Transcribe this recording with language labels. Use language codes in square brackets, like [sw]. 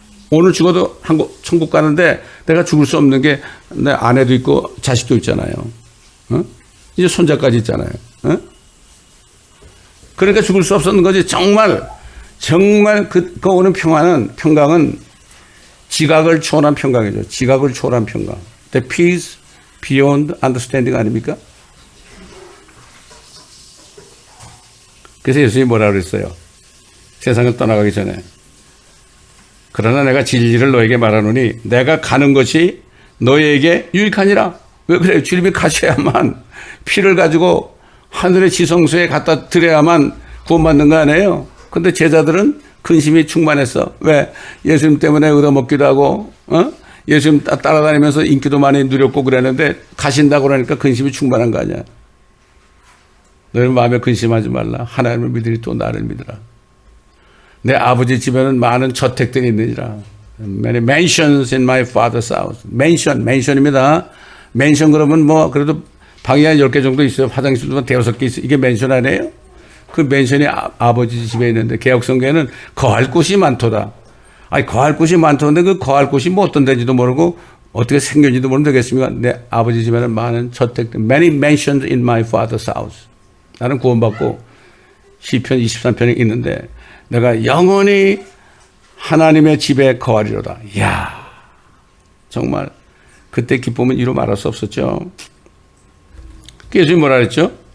[ko] 오늘 죽어도 천국 가는데 내가 죽을 수 없는 게 내 아내도 있고 자식도 있잖아요. 이제 손자까지 있잖아요. 그러니까 죽을 수 없었는 거지. 정말 그 오는 평강은 지각을 초월한 평강이죠. 지각을 초월한 평강. [en] The peace beyond understanding [ko] 아닙니까? 그래서 예수님이 뭐라 그랬어요? 세상을 떠나가기 전에. 그러나 내가 진리를 너에게 말하노니 내가 가는 것이 너희에게 유익하니라. 왜 그래요? 주님이 가셔야만 피를 가지고 하늘의 지성소에 갖다 드려야만 구원받는 거 아니에요? 근데 제자들은 근심이 충만했어. 왜? 예수님 때문에 얻어먹기도 하고, 예수님 따라다니면서 인기도 많이 누렸고 그랬는데 가신다고 그러니까 근심이 충만한 거 아니야. 너희 마음에 근심하지 말라. 하나님을 믿으니 또 나를 믿으라. 내 아버지 집에는 많은 저택들이 있느니라. [en] Many mansions in my father's house. [ko] 맨션입니다. 맨션 그러면 뭐 그래도 방이 한 10개 정도 있어요. 화장실도 한 5개 있어요. 이게 맨션 아니에요? 그 맨션이 아버지 집에 있는데 개혁성경에는 거할 곳이 많도다. 아니 거할 곳이 많던데 그 거할 곳이 뭐 어떤 데인지도 모르고 어떻게 생겼는지도 모르면 되겠습니까? 내 아버지 집에는 많은 저택들. [en] Many mansions in my father's house. [ko] 나는 구원받고 시편 23편이 있는데 내가 영원히 하나님의 집에 거하리로다. 이야, 정말 그때 기쁨은 이루 말할 수 없었죠. 예수님이 뭐라 그랬죠?